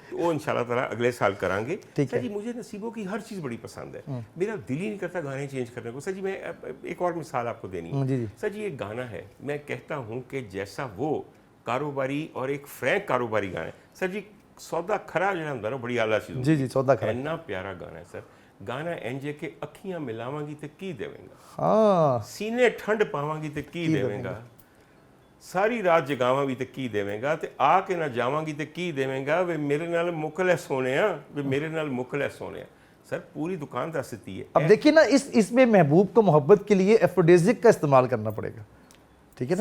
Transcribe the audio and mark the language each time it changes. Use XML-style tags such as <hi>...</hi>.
<ur>وہ انشاءاللہ تعالیٰ اگلے سال کریں گے. سر جی مجھے نصیبوں کی ہر چیز بڑی پسند ہے, میرا دل ہی نہیں کرتا گانے چینج کرنے کو. سر جی میں ایک اور مثال آپ کو دینی ہے. سر جی ایک گانا ہے, میں کہتا ہوں کہ جیسا وہ کاروباری اور ایک فرینک کاروباری گانا ہے. سر جی سودا کھرا جو ہے نا بڑی اعلیٰ چیز. جی سودا کھرا اتنا پیارا گانا ہے سر.</ur> <pa>گانا انجے کہ اکھیاں ملاواں گی تے کی دیویں گا, ہاں سینے ٹھنڈ پاواں گی تے کی دیویں گا, ساری رات جگاواں بھی تے کی دیویں گا, تے آ کے نہ جاواں گی تے کی دیویں گا, وے میرے نال مکل ہے سونیا, وے میرے نال مکل ہے سونیا. سر پوری دکان دس دیتی ہے.</pa> <ur>اب دیکھیے نا اس میں محبوب کو محبت کے لیے ایفروڈیزک کا استعمال کرنا پڑے گا, ٹھیک ہے نا.</ur>